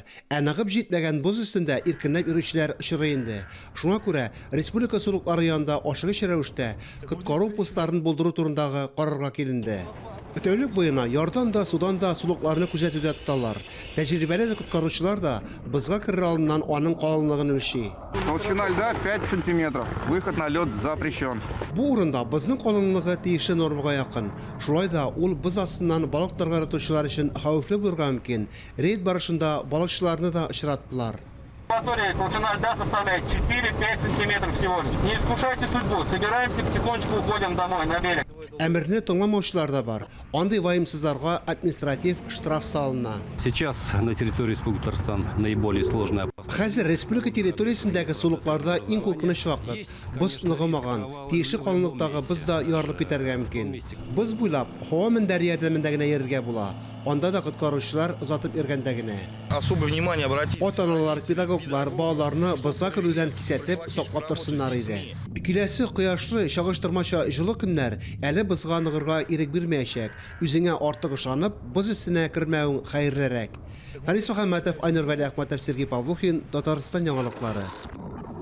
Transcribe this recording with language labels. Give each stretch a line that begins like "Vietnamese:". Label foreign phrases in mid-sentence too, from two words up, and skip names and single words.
Tatar: Ә ныгып җитмәгән боз өстендә иркенләп йөрүчеләр очрый инде. Шуңа күрә республика сулыклары янында ашыгыч рәвештә коткару постларын булдыру турындагы карарга киленде. Тәүлек буена ярдан да, судан да сулыкларны күзәтүдә тоталар. Тәҗрибәле коткаручылар да бозга керер алдыннан аның калынлыгын үлчи.
Russian: Толщина льда 5 сантиметров. Выход на лед запрещен.
Tatar: Бу урында бозның калынлыгы тиешле нормага якын. Шулай да ул боз астыннан балык таргатучылар өчен хәвефле булырга мөмкин. Рейд барышында балыкчыларны да очраттылар.
Russian: Толщина льда составляет 4-5 сантиметров всего лишь. Не искушайте судьбу. Собираемся, потихонечку уходим домой на берег.
Tatar: Әмерне тыңламаучылар да бар. Андый ваемсызларга административ штраф салына.
Russian: Сейчас на территории Республики Татарстан наиболее сложная опасность.
Tatar: Хәзер республика территориясендәге сулыкларда иң куркыныч вакыт. Боз ныгымаган, тиешле калынлыктагы боз да ярылып китәргә мөмкин. Боз буйлап һава мендәре ярдәмендә генә йөрергә була. Анда да коткаручылар озатып йөргәндә генә.
Russian: Особое внимание обратить.
Tatar: Ата-аналар, педагоглар балаларны бозга керүдән кисәтеп, саклап торсыннар иде. Киләсе кояшлы, чагыштырмача җылы көннәр әле бозга ныгырга ирек бирмәячәк. Үзеңә артык ышанып, боз өстенә кермәүең хәерлерәк. Фарис Мөхәммәтов, Айнур Вәли Әхмәтов, Сергей Павлухин, Татарстан яңалыклары.